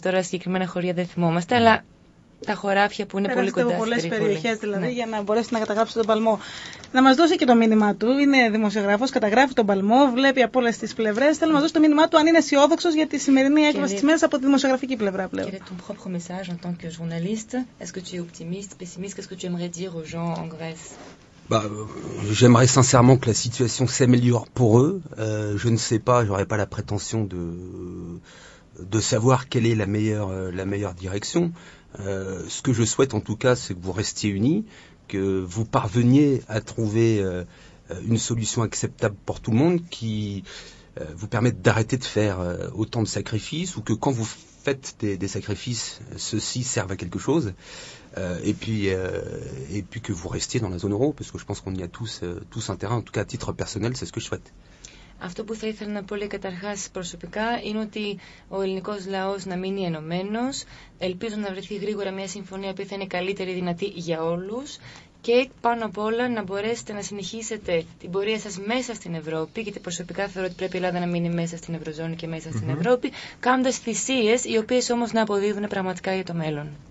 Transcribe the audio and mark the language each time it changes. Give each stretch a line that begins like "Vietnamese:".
Greek: Τώρα συγκεκριμένα χωριά δεν θυμόμαστε, αλλά τα χωράφια που είναι πολύ κοντά στην Τρίπολη. Πολλές περιοχές δηλαδή για να μπορέσει να καταγράψει τον παλμό. Να μας δώσει και το μήνυμά του. Είναι δημοσιογράφος, καταγράφει τον παλμό, βλέπει από όλες τις πλευρές. Θέλω να μας δώσει το μήνυμά του αν είναι αισιόδοξος για τη σημερινή έκβαση της μέρας από τη δημοσιογραφική πλευρά πλέον.
French: Quel est ton propre message en tant que journaliste? Est-ce que tu es optimiste, pessimiste? Qu'est-ce que tu aimerais dire aux gens en Grèce? J'aimerais sincèrement que la situation s'améliore pour eux. Je ne sais pas, j'aurais pas la prétention de savoir quelle est la meilleure direction. Ce que je souhaite en tout cas, c'est que vous restiez unis, que vous parveniez à trouver une solution acceptable pour tout le monde qui vous permette d'arrêter de faire autant de sacrifices, ou que quand vous faites des sacrifices, ceux-ci servent à quelque chose, et puis que vous restiez dans la zone euro, parce que je pense qu'on y a tous intérêt, en tout cas à titre personnel, c'est ce que je souhaite.
Greek: Αυτό που θα ήθελα να πω καταρχάς προσωπικά είναι ότι ο ελληνικός λαός να μείνει ενωμένος. Ελπίζω να βρεθεί γρήγορα μια συμφωνία που θα είναι καλύτερη δυνατή για όλους και πάνω απ' όλα να μπορέσετε να συνεχίσετε την πορεία σας μέσα στην Ευρώπη, γιατί προσωπικά θεωρώ ότι πρέπει η Ελλάδα να μείνει μέσα στην Ευρωζώνη και μέσα στην Ευρώπη, κάνοντας θυσίες οι οποίες όμως να αποδίδουν πραγματικά για το μέλλον.